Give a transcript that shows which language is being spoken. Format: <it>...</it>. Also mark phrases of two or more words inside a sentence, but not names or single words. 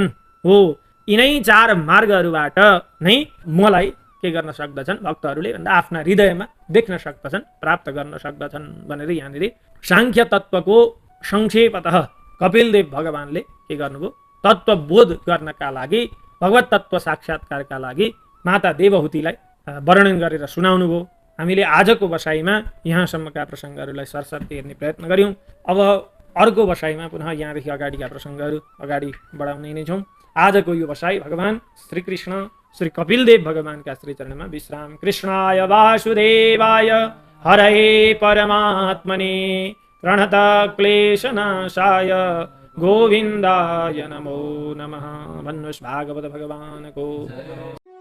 <ne>हो यिनै 4 मार्गहरूबाट नै मलाई के गर्न सक्दछन् भक्तहरूले भन्दा आफ्ना हृदयमा देख्न सक्दछन् प्राप्त गर्न सक्दछन् भनेर यहाँनिर सांख्य तत्वको संक्षेपतः कपिलदेव भगवानले के गर्नुभयो तत्वबोध गर्नका लागि भगवत तत्व साक्षात्कारका लागि माता देवहूतिलाई वर्णन गरेर सुनाउनु भयो। हामीले आजको बसाइमा यहाँसम्मका प्रसङ्गहरूलाई सरसर्ती हेर्ने प्रयत्न गर्यौं। अब अर्को बसाइमा पुनः यहाँदेखि अगाडिका प्रसङ्गहरू अगाडि बढाउने नै छौँ। आजको यो बसाइ भगवान श्री कृष्ण श्री कपिलदेव भगवानका श्रीचरणमा विश्राम।</ne> <sa>कृष्णाय वासुदेवाय हरये परमात्मने प्रणत क्लेशनाशाय गोविन्दाय नमो नमः।</sa> <ne>भन्नुहोस् भागवत भगवानको</ne>